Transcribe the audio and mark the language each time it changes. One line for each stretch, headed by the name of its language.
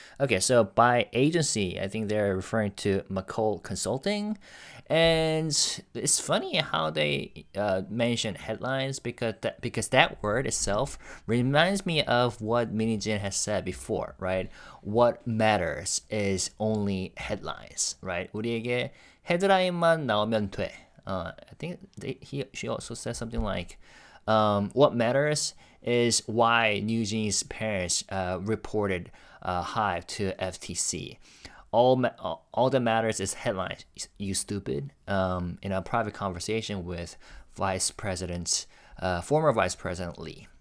English: Okay, so by agency, I think they're referring to McCall Consulting. And it's funny how they mention headlines because that word itself reminds me of what Minijin has said before, right? What matters is only headlines, right?
Korean: 우리에게 헤드라인만 나오면 돼.
English: I think she also said something like, what matters is why NewJeans' parents reported HYBE to FTC. All that matters is headlines, you stupid. In a private conversation with former Vice President Lee.